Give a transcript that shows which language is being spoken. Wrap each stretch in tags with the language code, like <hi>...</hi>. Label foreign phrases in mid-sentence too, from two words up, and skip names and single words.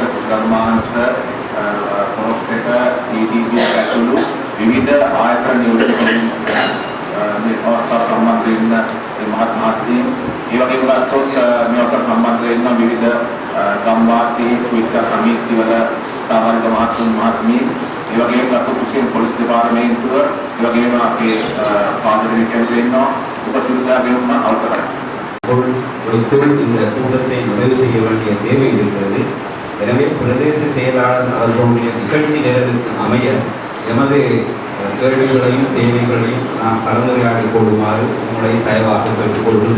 <si>කුසල්මාංශ පොස්ටේක CDB ඇතුළු විවිධ ආයතන නියෝජිතයින් මේ අවස්ථාව සම්බන්ධ වෙන මහත්මිය ඒ වගේම මේවට සම්බන්ධ වෙන විවිධ ගම්වාසී විවිධ සමිතිවල සාමාජික මහත්මිය ඒ වගේම කුසියන් පොලිස් දෙපාර්තමේන්තුව ඒ වගේම අපේ පාර්ලිමේන්තුවේ ඉන්න උපසභාපතිතුමා අවසරයි.</si> <ta>இந்த கூட்டத்தை நிறைவு செய்ய வேண்டிய தேவை இருக்கிறது. எனவே பிரதேச செயலாளர் அவர்களுடைய நிகழ்ச்சி நேரத்திற்கு அமைய எமது கேள்விகளையும் சேவைகளையும் நாம் கலந்துரையாடிக் கொள்ளுமாறு உங்களை தயவாக கேட்டுக்கொள்கிறோம்.</ta>